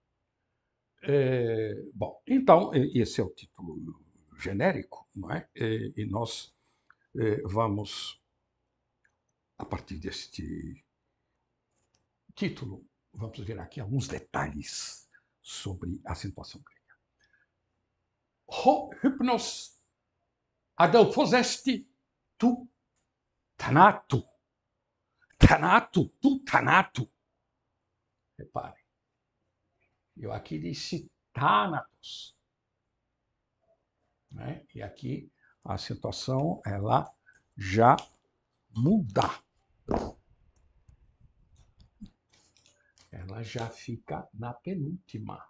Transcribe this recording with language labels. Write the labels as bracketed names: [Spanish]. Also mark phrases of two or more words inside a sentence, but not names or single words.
[Portuguese] Bom, então, esse é o título genérico, não é? E nós vamos, a partir deste título, vamos ver aqui alguns detalhes sobre a acentuação grega. [Greek] Ὕπνος ἀδελφὸς τοῦ θανάτου. Θανάτου, τοῦ θανάτου. [Portuguese] Reparem, eu aqui disse thanatos. Né? E aqui a acentuação, ela já muda. Ela já fica na penúltima.